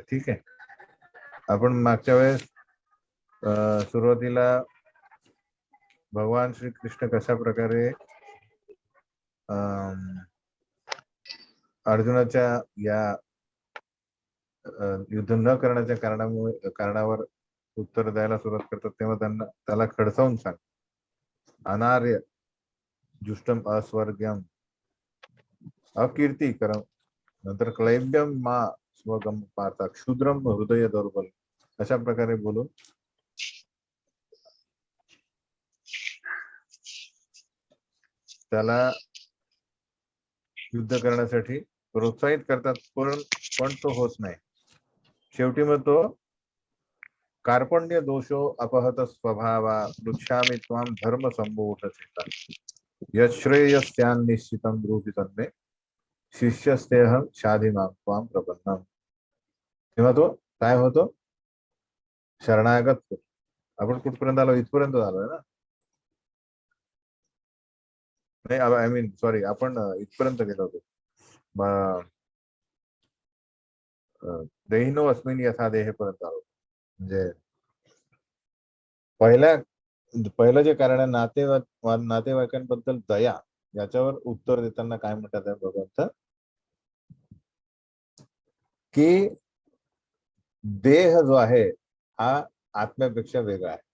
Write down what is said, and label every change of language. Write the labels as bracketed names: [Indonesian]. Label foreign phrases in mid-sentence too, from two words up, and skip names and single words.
[Marathi] ठीक आहे. आपण मागच्या वेळेस सुरुवातीला भगवान श्री कृष्ण कशा प्रकारे अर्जुनाच्या या युद्ध न करण्याच्या कारणावर उत्तर द्यायला सुरुवात करतात तेव्हा त्याला खडसावून सांग, [Sanskrit] अनार्य जुष्टम अस्वर्ग्यम अकीर्तिकरम, नंतर क्लैब्यम मा स्वगम पार्था क्षुद्रम हृदय दौर्बल, [Marathi] अशा प्रकारे बोलून त्याला युद्ध करण्यासाठी प्रोत्साहित करतात, पण तो होत नाही. शेवटी मग तो [Sanskrit] कार्पण्य दोषो अपहत स्वभावा पृच्छामि त्वाम धर्म संमोहत चेता यश्रेयस्यान् निश्चितं ब्रूहि तन्मे शिष्यस्तेहं शाधिमां त्वाम प्रपन्नम. [Marathi] तेव्हा तो काय होतो, शरणागत होतो. आपण कुठपर्यंत आलो, इथपर्यंत आलोय ना. नाही [English] I mean sorry, [Marathi] आपण इथपर्यंत गेलो होतो. [Sanskrit] देहिनो अस्मिन् यथा देह [Marathi] पर्यंत आलो. म्हणजे पहिलं जे कारण आहे नातेवाईकांबद्दल दया, याच्यावर उत्तर देताना काय म्हणतात भगवंत की देह जो आहे हा आत्म्यापेक्षा वेगळा आहे.